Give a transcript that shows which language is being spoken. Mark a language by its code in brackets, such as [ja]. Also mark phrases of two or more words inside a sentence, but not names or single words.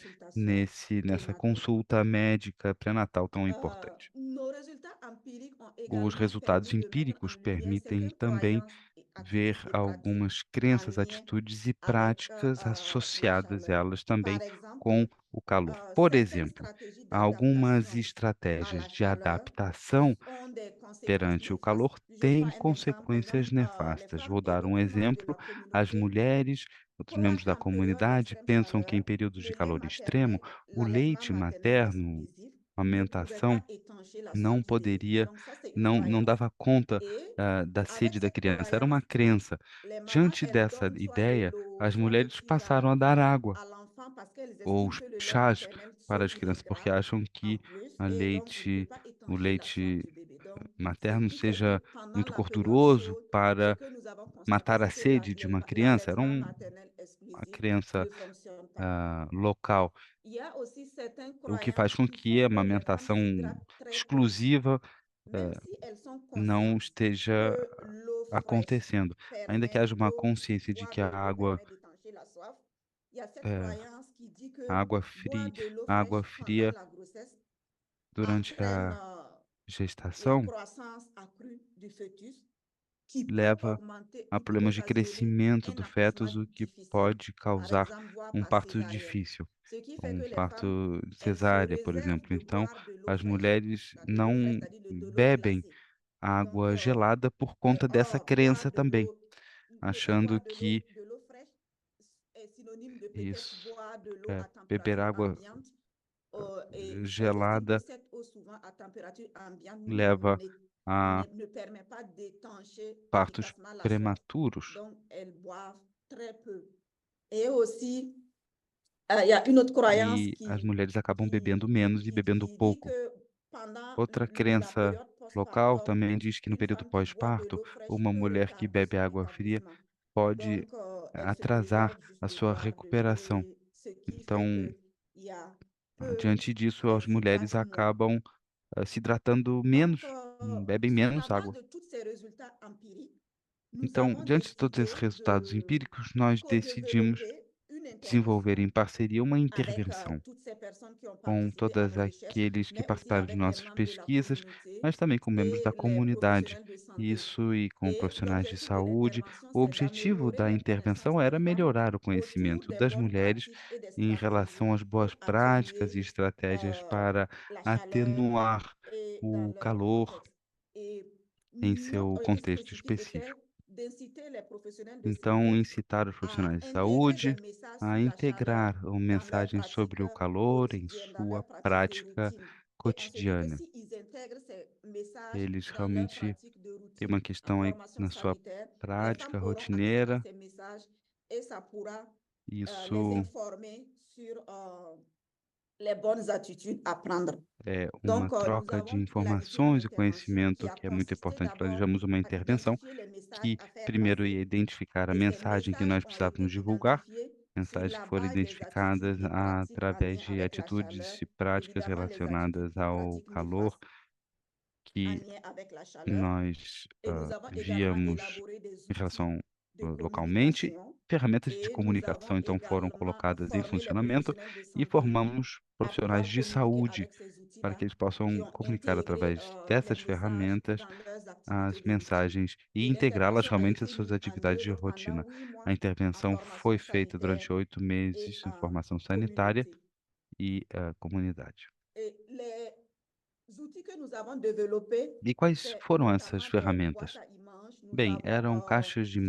[fr] consultations [pt] nessa [fr] prénatales. [pt] consulta médica pré-natal tão importante. [fr] Nos résultats empiriques ont [pt] Os [fr] également [pt] resultados [fr] permis de mettre en [pt] empíricos [fr] lumière [pt] permitem [fr] certaines [pt] também [fr] croyances et [pt] ver [fr] attitudes et pratiques [pt] algumas [fr] en [pt] crenças, [fr] lien [pt] atitudes e [fr] avec [pt] práticas [fr] la [pt] associadas [fr] chaleur. [pt] elas também [fr] Par exemple, [pt] com o calor. Por [fr] certaines [pt] exemplo, [fr] stratégies [pt] algumas [fr] d'adaptation à [pt] estratégias [fr] la [pt] de [fr] chaleur [pt] adaptação [fr] ont des conséquences [pt] perante o [fr] néfastes. [pt] calor [fr] Je [pt] têm [fr] prends un exemple. Par [pt] consequências [fr] exemple, les [pt] nefastas. [fr] femmes [pt] Vou [fr] et [pt] dar um [fr] d'autres membres de [pt] exemplo. [fr] la [pt] As [fr] communauté [pt] mulheres, outros membros [fr] croient [pt] da [fr] qu'en période [pt] comunidade [fr] d'extrême [pt] pensam que em [fr] chaleur, [pt] períodos de [fr] le lait [pt] calor extremo, [fr] maternel, [pt] o [fr] l'allaitement [pt] leite [fr] maternel [pt] materno, [fr] exclusif [pt] a [fr] ne pouvait [pt] amamentação, [fr] pas étancher la [pt] não [fr] soif du bébé. [pt] poderia, [fr] Donc ça, c'est une [pt] não [fr] croyance. [pt] dava conta [fr] Et [pt] da [fr] avec [pt] sede da [fr] cette [pt] criança. Era uma [fr] croyance, [pt] crença. [fr] les mamans, [pt] Diante [fr] elles [pt] dessa [fr] donnent soit de [pt] ideia, [fr] l'eau, [pt] as [fr] soit le [pt] mulheres [fr] sirop [pt] passaram a dar água [fr] à l'enfant parce qu'elles [pt] ou [fr] estiment que le lait [pt] chás [fr] maternel [pt] para as crianças, porque [fr] saupoudrira [pt] acham [fr] en [pt] que [fr] plus [pt] a [fr] et donc ne peut [pt] leite, [fr] pas [pt] o [fr] étancher la soif [pt] leite [fr] du bébé. Donc, ce [pt] materno [fr] qui fait que [pt] seja [fr] pendant [pt] muito [fr] la période [pt] gorduroso [fr] chaude, ce [pt] para [fr] que nous avons constaté, [pt] matar a [fr] c'est [pt] que sede de uma criança. Era [fr] l'allaitement maternel [pt] uma [fr] exclusif [pt] crença [fr] ne fonctionne pas. [pt] local, [fr] Il y a aussi certaines [pt] o que faz [fr] croyances [pt] com [fr] qui [pt] que [fr] font [pt] a [fr] que les femmes [pt] amamentação [fr] s'hydratent très peu, [pt] exclusiva [fr] même si elles sont [pt] não [fr] conscientes [pt] esteja [fr] que l'eau fraîche [pt] acontecendo. Ainda que [fr] permet, [pt] haja uma [fr] l'eau, [pt] consciência de [fr] boire [pt] que [fr] de l'eau permet d'étancher la soif. Il y a cette eh, croyance qui dit [pt] a [fr] que [pt] água [fr] boire [pt] fria, [fr] de l'eau [pt] a água [fr] fraîche pendant [pt] fria [fr] la grossesse [pt] durante [fr] entraîne [pt] a [fr] la [pt] gestação [fr] croissance accrue du fœtus qui peut [pt] leva [fr] augmenter [pt] a [fr] ou [pt] problemas de [fr] occasionner [pt] crescimento [fr] un [pt] do [fr] accouchement [pt] fetus, o que [fr] difficile, [pt] pode [fr] par [pt] causar [fr] exemple, voire [pt] um [fr] par [pt] parto [fr] césarienne. [pt] difícil, [fr] Ce qui fait [pt] um [fr] que les femmes, [pt] parto [fr] elles se [pt] cesárea, por [fr] réservent [pt] exemplo. [fr] de [pt] Então, [fr] boire de l'eau [pt] as [fr] fraîche, [pt] mulheres [fr] de l'eau fraîche, [pt] não [fr] c'est-à-dire de l'eau [pt] bebem [fr] glacée. Donc, [pt] água gelada por conta dessa [fr] boire [pt] crença também, achando [fr] boire [pt] que [fr] de l'eau fraîche est synonyme de peut-être [pt] isso, [fr] boire de l'eau à [pt] beber [fr] température [pt] água [fr] ambiante. Et elles estiment que [pt] gelada [fr] cette eau souvent à température ambiante [pt] leva a [fr] ne permet pas d'étancher [pt] partos [fr] efficacement la soif. [pt] prematuros. [fr] Donc, elles boivent très peu. Et aussi, il y a une autre croyance [pt] E as mulheres acabam bebendo menos e bebendo [fr] qui dit [pt] pouco. [fr] que pendant [pt] Outra [fr] la [pt] crença [fr] période [pt] local [fr] postpartum, [pt] também diz que no [fr] une [pt] período [fr] femme qui boit de [pt] pós-parto, [fr] l'eau fraîche [pt] uma [fr] peut [pt] mulher que [fr] retarder [pt] bebe [fr] son [pt] água fria [fr] rétablissement. [pt] pode [fr] Donc, elle se [pt] atrasar [fr] réserve juste [pt] a [fr] de [pt] sua [fr] boire de l'eau [pt] recuperação. [fr] et ce qui fait [pt] Então, [fr] qu'il y a peu, [pt] diante disso, as [fr] elles [pt] mulheres [fr] s'hydratent moins. [pt] acabam se hidratando [fr] Donc, [pt] menos, bebem [fr] sur la [pt] menos [fr] base [pt] água. [fr] de toutes ces résultats empiriques, nous [pt] Então, [fr] avons [pt] diante de todos esses [fr] décidé [pt] resultados [fr] de [pt] empíricos, nós decidimos [fr] co-développer une [pt] desenvolver [fr] intervention [pt] em parceria uma [fr] avec [pt] intervenção [fr] toutes ces personnes qui ont [pt] com [fr] participé à [pt] todos [fr] nos recherches, [pt] aqueles que [fr] mais aussi [pt] participaram de [fr] avec les [pt] nossas [fr] membres de la [pt] pesquisas, [fr] communauté [pt] mas também com membros da [fr] et les [pt] comunidade. [fr] professionnels de santé. [pt] Isso e com [fr] Et [pt] profissionais de [fr] l'objectif de [pt] saúde. [fr] l'intervention, [pt] O [fr] c'est [pt] objetivo [fr] d'améliorer [pt] da [fr] les connaissances [pt] intervenção [fr] des [pt] era [fr] femmes [pt] melhorar o [fr] autour [pt] conhecimento [fr] des [pt] das [fr] bonnes [pt] mulheres [fr] pratiques et des [pt] em [fr] stratégies [pt] relação às boas [fr] pour [pt] práticas e [fr] atténuer [pt] estratégias para [fr] la chaleur [pt] atenuar [fr] et dans [pt] o [fr] leur [pt] calor [fr] contexte. Et [pt] em [fr] notre [pt] seu [fr] objectif [pt] contexto [fr] spécifique [pt] específico. [fr] était d'inciter les professionnels de [pt] Então, [fr] santé [pt] incitar os [fr] à [pt] profissionais de [fr] intégrer des [pt] saúde [fr] messages [pt] a [fr] sur la chaleur [pt] integrar uma [fr] dans leur [pt] mensagem [fr] pratique [pt] sobre o calor em [fr] quotidienne, dans [pt] sua [fr] leur pratique de [pt] prática [fr] routine. Et on se dit que [pt] cotidiana. [fr] s'ils intègrent ces messages [pt] Eles [fr] dans leur [pt] realmente [fr] pratique de [pt] têm [fr] routine [pt] uma [fr] en [pt] questão aí [fr] formation [pt] na sua [fr] sanitaire, les femmes [pt] prática [fr] auront accès à [pt] rotineira. [fr] ces messages et ça pourra les [pt] Isso [fr] informer sur les bonnes attitudes à prendre. [pt] é uma [fr] Donc, nous [pt] troca de [fr] avons planifié une [pt] informações e [fr] intervention qui [pt] conhecimento [fr] a [pt] que é muito [fr] consisté [pt] importante. [fr] d'abord [pt] Planejamos uma [fr] à [pt] intervenção [fr] identifier les messages [pt] que [fr] à faire [pt] primeiro ia [fr] passer. [pt] identificar a [fr] Et ces [pt] mensagem que [fr] messages [pt] nós [fr] ont [pt] precisávamos [fr] été [pt] divulgar, [fr] identifiés sur [pt] mensagens que [fr] la [pt] foram [fr] base des attitudes [pt] identificadas [fr] et pratiques en [pt] através [fr] lien [pt] de [fr] avec la [pt] atitudes [fr] chaleur, [pt] e práticas [fr] évidemment les attitudes [pt] relacionadas [fr] et [pt] ao [fr] pratiques [pt] calor [fr] néfastes en [pt] que [fr] lien avec la chaleur. [pt] nós [fr] Et nous avons également [pt] víamos [fr] élaboré des [pt] em [fr] outils [pt] relação [fr] de [pt] localmente. [fr] communication [pt] Ferramentas de [fr] et nous [pt] comunicação [fr] avons [pt] então foram [fr] également [pt] colocadas em [fr] formé les [pt] funcionamento [fr] professionnels de [pt] e [fr] santé [pt] formamos [fr] à [pt] profissionais [fr] pouvoir [pt] de [fr] communiquer [pt] saúde [fr] avec ces [pt] para que [fr] outils-là [pt] eles [fr] qui [pt] possam [fr] ont [pt] comunicar [fr] intégré [pt] através [fr] les [pt] dessas [fr] messages [pt] ferramentas [fr] dans leurs activités [pt] as [fr] de routine. [pt] mensagens e [fr] Et [pt] integrá-las [fr] l'intervention a [pt] realmente às [fr] été [pt] suas [fr] mise en [pt] atividades de [fr] œuvre pendant [pt] rotina. [fr] 8 [pt] A [fr] mois en [pt] intervenção foi [fr] formation [pt] feita durante [fr] sanitaire [pt] 8 [fr] et [pt] meses em [fr] en [pt] formação sanitária [fr] communauté. [pt] e comunidade. [fr] Et les outils que nous avons développés, [pt] E quais [fr] c'est [pt] foram essas [fr] notamment des boîtes [pt] ferramentas? [fr] à images. Nous [pt] Bem, [fr] avons [pt] eram caixas de